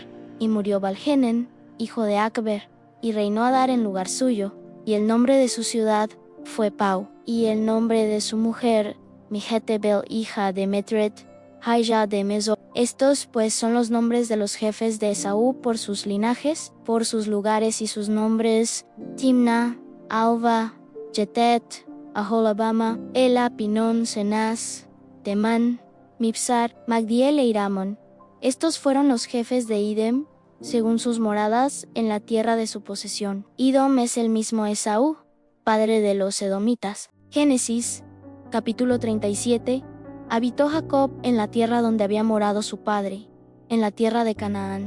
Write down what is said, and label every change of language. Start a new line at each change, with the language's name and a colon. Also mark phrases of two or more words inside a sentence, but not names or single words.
Spanish: Y murió Balgenen, hijo de Acber, y reinó Adar en lugar suyo, y el nombre de su ciudad fue Pau. Y el nombre de su mujer, Mijetebel, hija de Metret, Haija de Mezo. Estos pues son los nombres de los jefes de Esaú por sus linajes, por sus lugares y sus nombres: Timna, Alva, Jetet, Aholabama, Ela, Pinón, Senaz, Temán, Mipsar, Magdiel e Iramón. Estos fueron los jefes de Edom, según sus moradas, en la tierra de su posesión. Edom es el mismo Esaú, padre de los edomitas. Génesis, capítulo 37. Habitó Jacob en la tierra donde había morado su padre, en la tierra de Canaán.